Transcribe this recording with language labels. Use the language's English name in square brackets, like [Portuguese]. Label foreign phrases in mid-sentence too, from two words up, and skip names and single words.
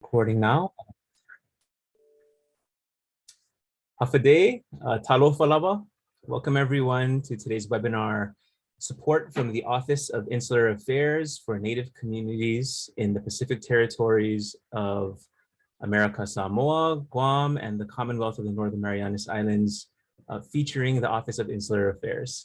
[English] Recording now. [Samoan] Hafaday, talofa lava. [English] Welcome everyone to today's webinar, Support from the Office of Insular Affairs for Native Communities in the Pacific Territories of America, Samoa, Guam, and the Commonwealth of the Northern Marianas Islands, featuring the Office of Insular Affairs.